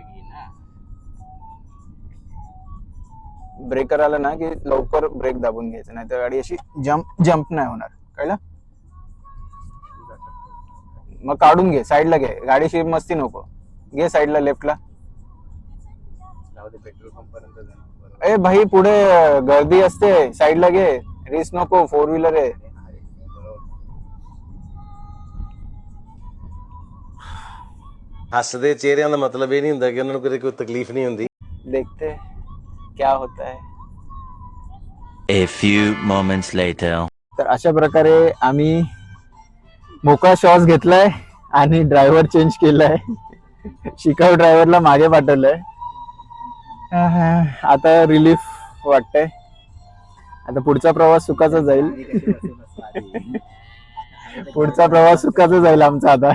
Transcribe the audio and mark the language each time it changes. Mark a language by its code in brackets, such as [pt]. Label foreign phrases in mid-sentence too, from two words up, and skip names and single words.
[mr] ब्रेकर आला ना की लवकर ब्रेक दाबून घ्यायचं, नाही तर गाडी अशी जम्प नाही होणार. कळलं? मग काढून घे, साईडला घे. गाडीशी मस्ती नको. घे साईडला, लेफ्टला. [en] petrol pump [mr] पर्यंत. ए भाई, पुढे गर्दी असते, साईडला घे. रिस्क नको, 4 व्हीलर आहे. [pa] ਹੱਸਦੇ ਚਿਹਰਿਆਂ ਦਾ ਮਤਲਬ ਇਹ ਨਹੀਂ ਹੁੰਦਾ ਕਿ ਉਹਨਾਂ ਨੂੰ ਕੋਈ ਤਕਲੀਫ ਨਹੀਂ ਹੁੰਦੀ। [hi] देखते क्या होता है. [en] A few moments later. [mr] तर अशा प्रकारे आम्ही मोकळा श्वास घेतलाय आणि [en] driver change [mr] केलाय. शिकाऊ ड्रायव्हरला मागे पाठवलंय. आता रिलीफ वाटतंय. आता पुढचा प्रवास सुखाचा जाईल. पुढचा प्रवास सुखाचा जाईल आमचा आता.